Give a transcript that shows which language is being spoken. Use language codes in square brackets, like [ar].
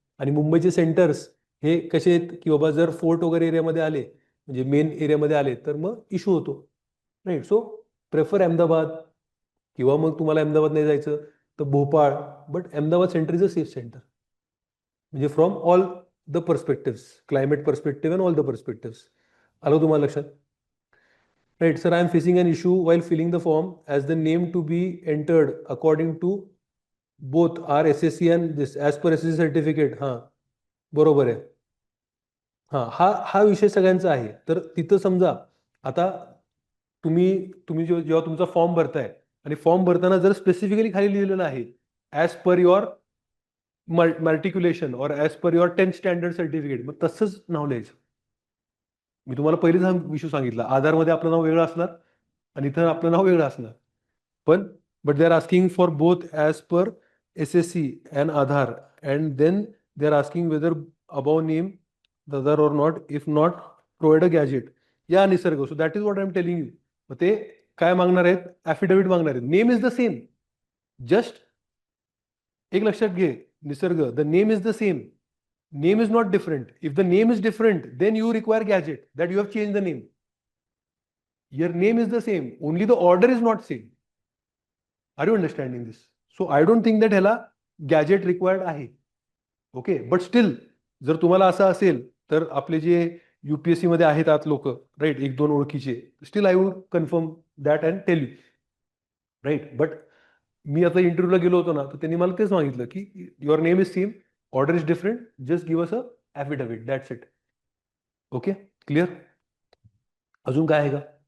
[mr] आणि मुंबईचे सेंटर्स हे कसे आहेत की बाबा, जर फोर्ट वगैरे एरियामध्ये आले, म्हणजे मेन एरियामध्ये आले, तर मग इश्यू होतो. राईट? So prefer Ahmedabad. किंवा मग तुम्हाला अहमदाबाद नाही जायचं तर Bhopal. [en] But Ahmedabad centre is a safe centre. म्हणजे from all the perspective, climate perspective and all the perspective. [mr] आलं तुम्हाला लक्षात? Right. [en] Sir, I am facing an issue while filling the form as the name to be entered according to both our SSC and this as per SSC certificate. [mr] हां, बरोबर आहे. हां, हा हा विषय सगळ्यांचा आहे. तर तिथं समजा आता तुम्ही तुम्ही जेव्हा तुमचा फॉर्म भरताय आणि फॉर्म भरताना जर स्पेसिफिकली खाली लिहिलेलं आहे [en] as per your matriculation or as per your 10th standard certificate, [mr] मग तसंच नाव लिहायचं. मी तुम्हाला पहिलेच हा विषय सांगितला. आधारमध्ये आपलं नाव वेगळं असणार आणि इथं आपलं नाव वेगळं असणार. [en] पण but they are asking for both as per SSC and Aadhaar, and then they are asking whether above name the other or not. If not, provide a gazette. या Nisarg. So that is what I am telling you. [mr] मग ते काय मागणार आहेत? Affidavit मागणार आहेत. [en] Name is the same. Just [mr] एक लक्षात घे, [en] Nisarg, the name is the same. Name is not different. If the name is different, then you require gadget that you have changed the name. Your name is the same. Only the order is not same. Are you understanding this? So I don't think that ह्याला [mr] gadget required आहे. Okay, but still जर तुम्हाला असं असेल तर आपले जे UPSC मध्ये आहेत आत लोक, राईट, एक दोन ओळखीचे, [en] still I would confirm that and tell you, [mr] right. But मी आता इंटरव्ह्यूला गेलो होतो ना, तर त्यांनी मला तेच सांगितलं की [en] Your name is same, order is different, just give us a affidavit, that's it. Okay, clear. [mr] अजून काय आहे का?